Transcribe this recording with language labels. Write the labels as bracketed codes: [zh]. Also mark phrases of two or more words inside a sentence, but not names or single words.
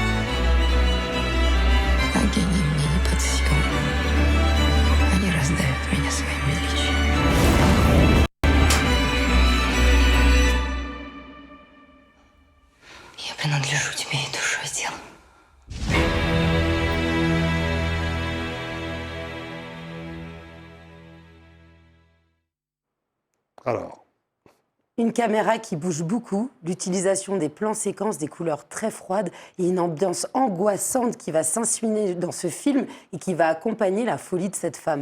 [ru] А гений мне не под силу. Они раздавят меня своим величием. Я принадлежу тебе и душой, и телом. [fr] Alors. Une caméra qui bouge beaucoup, l'utilisation des plans séquences, des couleurs très froides et une ambiance angoissante qui va s'insinuer dans ce film et qui va accompagner la folie de cette femme.